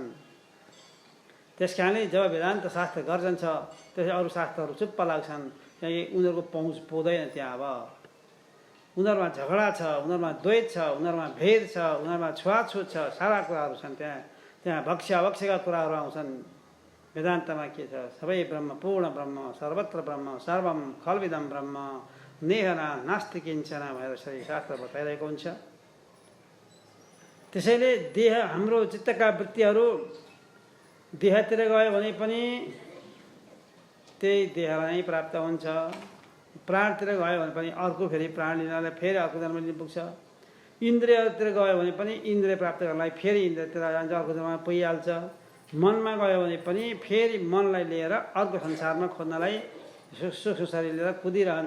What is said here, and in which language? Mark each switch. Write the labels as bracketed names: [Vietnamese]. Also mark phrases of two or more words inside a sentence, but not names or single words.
[Nepali] त्यस कारणले जब वेदान्त शास्त्र गर्जन्छ त्यसै अरू शास्त्रहरू चुप्प लाग्छन्, त्यहाँ उनीहरूको पहुँच पुग्दैन। त्यहाँ अब उनीहरूमा झगडा छ, उनीहरूमा द्वैत छ, उनीहरूमा भेद छ, उनीहरूमा छुवाछुत छ, सारा कुराहरू छन्। त्यहाँ भक्ष्य कुराहरू आउँछन्। वेदान्तमा के छ, सबै ब्रह्म, पूर्ण ब्रह्म, सर्वत्र ब्रह्म, [Sanskrit] सर्वम खल्विदम ब्रह्म, नेहना नास्ति किञ्चन [Nepali] भनेर सही शास्त्र बताइरहेको हुन्छ। त्यसैले देह, हाम्रो चित्तका वृत्तिहरू देहतिर गयो भने पनि त्यही देहलाई नै प्राप्त हुन्छ, प्राणतिर गयो भने पनि अर्को फेरि प्राण लिनलाई फेरि अर्को जन्म लिन पुग्छ, इन्द्रियतिर गयो भने पनि इन्द्रिय प्राप्त गर्नलाई फेरि इन्द्रियतिर जान्छ, अर्को जन्ममा पुगिहाल्छ, मनमा गयो भने पनि फेरि मनलाई लिएर अर्को संसारमा खोज्नलाई सूक्ष्म शरीर लिएर कुदिरहन्छ।